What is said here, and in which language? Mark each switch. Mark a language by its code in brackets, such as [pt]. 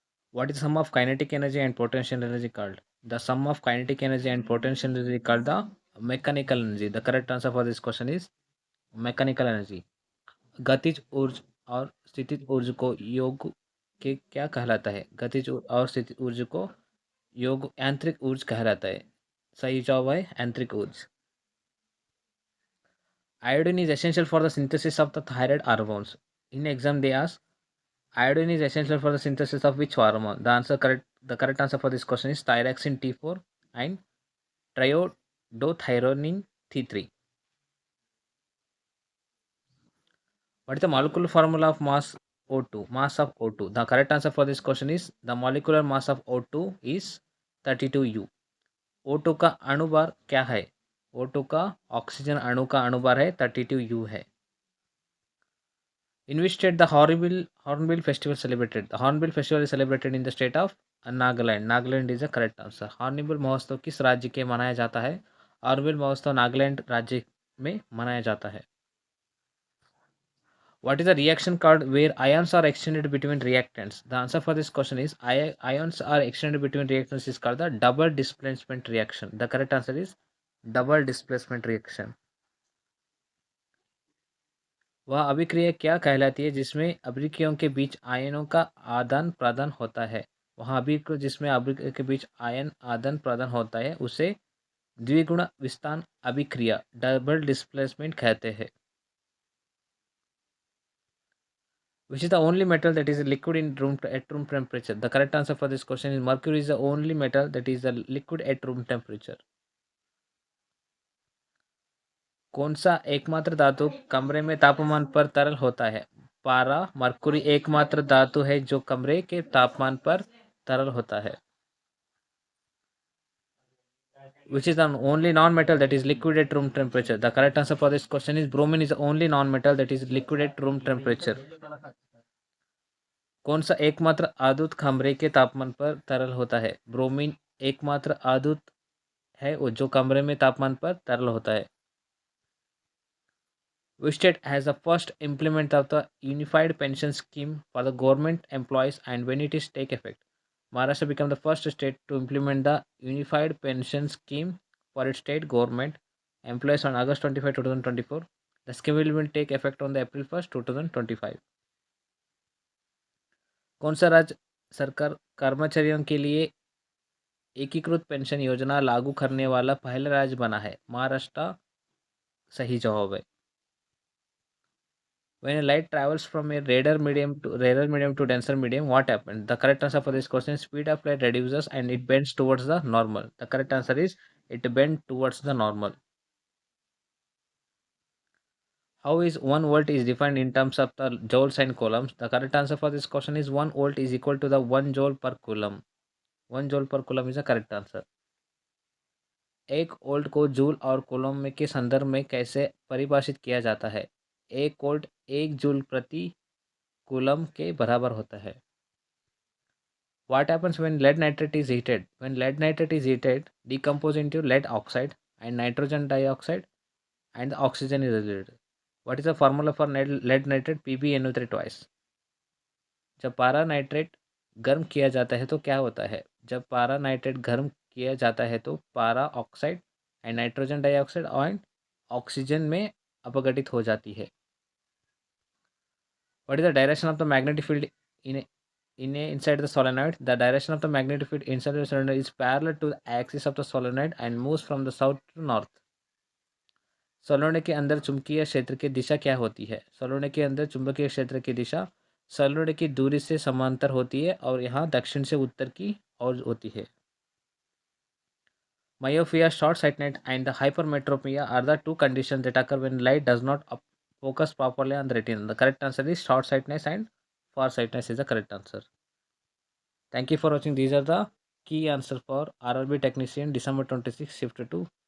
[en] What is the sum of kinetic energy and potential energy called? The sum of kinetic energy and potential energy called the mechanical energy. The correct answer for this question is mechanical energy. [hi] गतिज ऊर्जा और स्थितिज ऊर्जा को योग के क्या कहलाता है? गतिज और स्थितिज ऊर्जा को योग यांत्रिक ऊर्जा कहलाता है. सही जवाब है यांत्रिक ऊर्जा. [en] Iodine is essential for the synthesis of the thyroid hormones. In exam they ask iodine is essential for the synthesis of which hormone? The correct answer for this question is thyroxine T4 and triiodothyronine T3. What is the molecular formula of mass O2? Mass of O2. The correct answer for this question is the molecular mass of O2 is 32U. [hi] O2 का अणुभार क्या है? O2 का oxygen अणु का अणुभार है 32U है. [en] In which state the Hornbill festival celebrated? The Hornbill festival is celebrated in the state of Nagaland. Nagaland is the correct answer. [hi] Hornbill महोत्सव किस राज्य के मनाया जाता है? हॉर्नबिल महोत्सव नागालैंड राज्य में मनाया जाता है. [en] What is the reaction called where ions are exchanged between reactants? The answer for this question is ions are exchanged between reactants is called the double displacement reaction. The correct answer is double displacement reaction. [hi] वह अभिक्रिया क्या कहलाती है जिसमें अभिक्रियाओं के बीच आयनों का आदान प्रदान होता है? वहाँ अभिक्रिया जिसमें अभिक्रिया के बीच आयन आदान प्रदान होता है उसे द्विगुण विस्तान अभिक्रिया डबल डिस्प्लेसमेंट कहते हैं. [en] Which is the only metal that is liquid in at room temperature? The correct answer for this question is mercury is the only metal that is the liquid at room temperature. [hi] कौन सा एकमात्र धातु कमरे में तापमान पर तरल होता है? पारा. मरकुरी एकमात्र धातु है जो कमरे के तापमान पर तरल होता है. [en] Which is the only non-metal that is liquid at room temperature? The correct answer for this question is bromine is the only non-metal that is liquid at room temperature. [hi] कौन सा एकमात्र आदुत कमरे के तापमान पर तरल होता है? ब्रोमीन एकमात्र आदुत है जो कमरे में तापमान पर तरल होता है. [en] Which state has the first implement of the unified pension scheme for the government employees and when it is take effect? Maharashtra become the first state to implement the unified pension scheme for its state government employees on August 25, 2024. The scheme will take effect on the April 1st, 2025. [hi] कौन सा राज्य सरकार कर्मचारियों के लिए एकीकृत pension योजना लागू करने वाला पहला राज्य बना है? महाराष्ट्र सही जवाब है. [en] When a light travels from a rarer medium to denser medium, what happens? The correct answer for this question is speed of light reduces and it bends towards the normal. The correct answer is it bends towards the normal. How is 1 volt is defined in terms of the joules and coulombs? The correct answer for this question is 1 volt is equal to the 1 joule per coulomb. 1 joule per coulomb is the correct answer. [hi] एक volt को joule और coulomb में के संदर्भ में कैसे परिभाषित किया जाता है? एक वोल्ट 1 जूल प्रति कूलम के बराबर होता है. [en] What happens when lead nitrate is heated? When lead nitrate is heated, decompose into lead oxide and nitrogen dioxide and the oxygen is released. What is the formula for lead nitrate? PbNO3 twice. [hi] जब पारा nitrate गर्म किया जाता है तो क्या होता है? जब पारा नाइट्रेट गर्म किया जाता है तो पारा ऑक्साइड एंड नाइट्रोजन डाइऑक्साइड और ऑक्सीजन में अपघटित हो जाती है. [en] What is the direction of the magnetic field inside the solenoid? The direction of the magnetic field inside the solenoid is parallel to the axis of the solenoid and moves from the south to north. [hi] Solenoid के अंदर चुंबकीय क्षेत्र की दिशा क्या होती है? Solenoid के अंदर चुंबकीय क्षेत्र की दिशा सोलोनोइड की दूरी से समांतर होती है और यहाँ दक्षिण से उत्तर की ओर होती है. [en] Myopia, short-sightedness, and the hypermetropia are the two conditions that occur when light does not focus properly on the retina. The correct answer is short-sightedness and far-sightedness is the correct answer. Thank you for watching. These are the key answers for RRB technician December 26 shift to